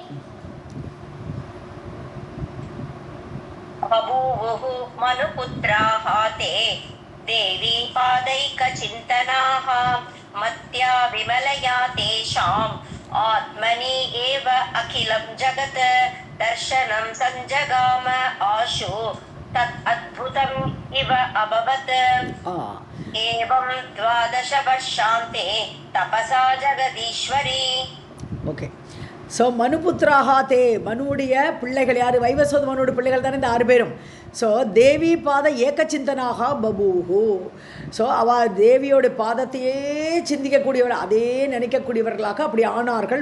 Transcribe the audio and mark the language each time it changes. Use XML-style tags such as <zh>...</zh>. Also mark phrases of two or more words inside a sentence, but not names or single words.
<sa>बभूवुः मनुपुत्राः ते देवी पादैकचिन्तनाः मत्या विमलया तेषाम् आत्मनि एव अखिलं जगत् दर्शनं सञ्जगाम आशु तत् अद्भुतम् इव अभवत् एवं 12 वर्षान्ते तपसा जगदीश्वरी.</sa> <ta>ஓகே. ஸோ</ta> <sa>मनुपुत्राः ते,</sa> <ta>மனுவுடைய பிள்ளைகள் யார்? வைவஸ்வத மனுவோட பிள்ளைகள் தானே இந்த 6 பேரும்.</ta> <sa>ஸோ देवी पाद एकचिन्तनाः बभूवुः.</sa> <ta>ஸோ அவள் தேவியோட பாதத்தையே சிந்திக்கக்கூடியவள், அதே நினைக்கக்கூடியவர்களாக அப்படி ஆனார்கள்.</ta>